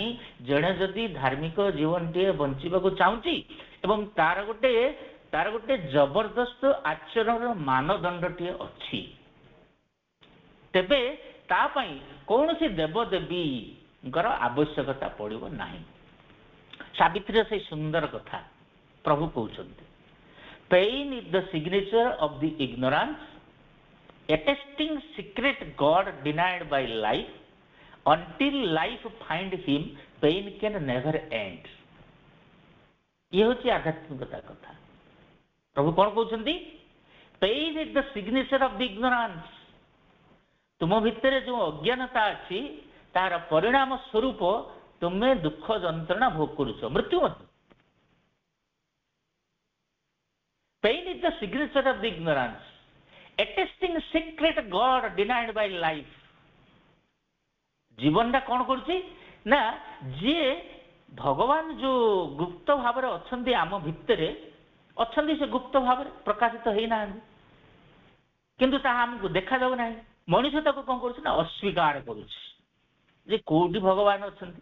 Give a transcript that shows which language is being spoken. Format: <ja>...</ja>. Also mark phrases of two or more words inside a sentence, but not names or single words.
<or>ଜଣେ ଯଦି ଧାର୍ମିକ ଜୀବନଟିଏ ବଞ୍ଚିବାକୁ ଚାହୁଁଛି ଏବଂ ତାର ଗୋଟେ ଜବରଦସ୍ତ ଆଚରଣର ମାନଦଣ୍ଡଟିଏ ଅଛି, ତେବେ ତା ପାଇଁ କୌଣସି ଦେବଦେବୀଙ୍କର ଆବଶ୍ୟକତା ପଡ଼ିବ ନାହିଁ। ସାବିତ୍ରୀର ସେଇ ସୁନ୍ଦର କଥା ପ୍ରଭୁ କହୁଛନ୍ତି,</or> <en>Pain is the signature of the ignorance, attesting secret God denied by life, until life find him, pain can never end।</en> <or>ଇଏ ହେଉଛି ଆଧ୍ୟାତ୍ମିକତା କଥା। ପ୍ରଭୁ କ'ଣ କହୁଛନ୍ତି?</or> <en>Pain is the signature of the ignorance.</en> <or>ତୁମ ଭିତରେ ଯେଉଁ ଅଜ୍ଞାନତା ଅଛି ତାହାର ପରିଣାମ ସ୍ୱରୂପ ତୁମେ ଦୁଃଖ ଯନ୍ତ୍ରଣା ଭୋଗ କରୁଛ, ମୃତ୍ୟୁ ମଧ୍ୟ।</or> <en>Pain is the signature of the ignorance, attesting secret God denied by life।</en> <or>ଜୀବନଟା କ'ଣ କରୁଛି ନା ଯିଏ ଭଗବାନ ଯେଉଁ ଗୁପ୍ତ ଭାବରେ ଅଛନ୍ତି ଆମ ଭିତରେ ଅଛନ୍ତି, ସେ ଗୁପ୍ତ ଭାବରେ ପ୍ରକାଶିତ ହେଇନାହାନ୍ତି, କିନ୍ତୁ ତାହା ଆମକୁ ଦେଖାଯାଉ ନାହିଁ। ମଣିଷ ତାକୁ କ'ଣ କରୁଛି ନା ଅସ୍ୱୀକାର କରୁଛି ଯେ କୋଉଠି ଭଗବାନ ଅଛନ୍ତି।</or>